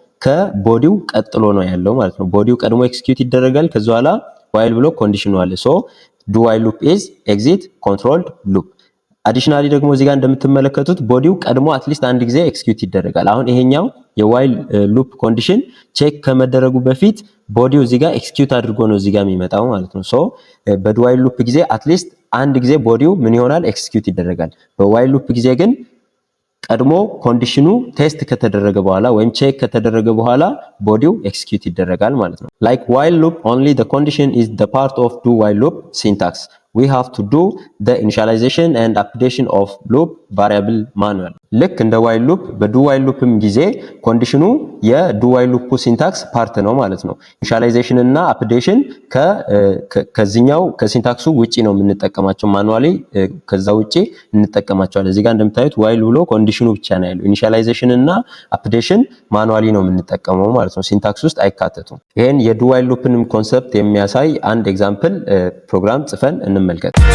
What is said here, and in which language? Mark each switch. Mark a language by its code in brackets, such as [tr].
[am] ከቦዲው ቀጥሎ ነው ያለው ማለት ነው። ቦዲው ቀድሞ ኤክስኪዩት ይደረጋል። ከዛ በኋላ ዋይል ብሎ ኮንዲሽኑ አለ። ሶ ዱ ዋይል ሉፕ ኢዝ ኤግዚት ኮንትሮልድ ሉፕ። አዲሽናሊ ደግሞ እዚህ ጋር እንደምትመለከቱት ቦዲው ቀድሞ አትሊስት አንድ ጊዜ ኤክስኪዩት ይደረጋል። አሁን ይሄኛው የዋይል ሉፕ ኮንዲሽን ቼክ ከመደረጉ በፊት ቦዲው እዚህ ጋር ኤክስኪዩት አድርጎ ነው እዚህ ጋር የሚመጣው ማለት ነው። ሶ በዱ ዋይል ሉፕ ጊዜ አትሊስት አንድ ጊዜ ቦዲው ምን ይሆናል? ኤክስኪዩት ይደረጋል። በዋይል ሉፕ ጊዜ ግን ቀድሞ ኮንዲሽኑ ቴስት ከተደረገ በኋላ ወይም ቼክ ከተደረገ በኋላ ቦዲው ኤክስኪዩት ይደረጋል ማለት ነው። [en] like while loop only the condition is the part of do while loop syntax. We have to do the initialization and updation of loop variable manual. [am] ልክ እንደ while loop በdo while loopም ጊዜ ኮንዲሽኑ የdo while loop ሲንታክስ ፓርት ነው ማለት ነው። ኢኒሺያላይዜሽን እና አፕዴሽን ከዚህኛው ከሲንታክሱ ውጪ ነው የምንጠቀማቸው። ማኑዋሊ ከዛ ውጪ እንጠቀማቸዋለን። እዚህ ጋር እንደምታዩት while ብሎ ኮንዲሽኑ ብቻ ነው ያለው። ኢኒሺያላይዜሽን እና አፕዴሽን ማኑዋሊ ነው የምንጠቀመው ማለት ነው። ሲንታክስ ውስጥ አይካተቱም። ይሄን የdo while loopንም ኮንሰፕት የሚያሳይ አንድ ኤግዛምፕል ፕሮግራም ጽፈን እንመልከት።